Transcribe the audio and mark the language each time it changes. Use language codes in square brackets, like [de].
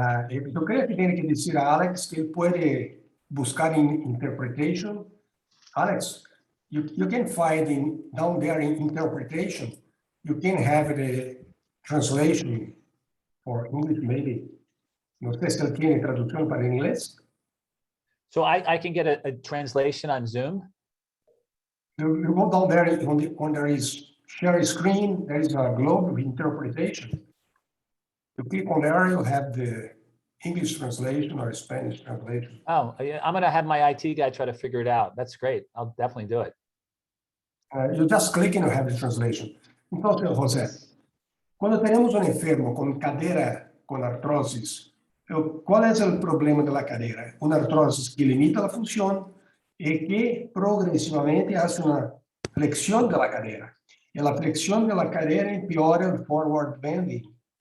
[es] Yo creo que tiene que decir a Alex que él puede buscar en Interpretation. [en] Alex, you can find down there in Interpretation, you can have the translation for English maybe. [es] No sé si él tiene traducción para inglés. [en] So I can get a translation on Zoom? You go down there when there is share screen, there is a globe of interpretation. You click on there, you'll have the English translation or Spanish translation. Oh, I'm going to have my IT guy try to figure it out. That's great. I'll definitely do it. You just click and you have the translation. [es] Entonces, José, cuando tenemos un enfermo con cadera con artrosis, ¿cuál es el problema de la cadera? Una artrosis que limita la función y que progresivamente hace una flexión de la cadera. Y la flexión de la cadera empeora el forward bending.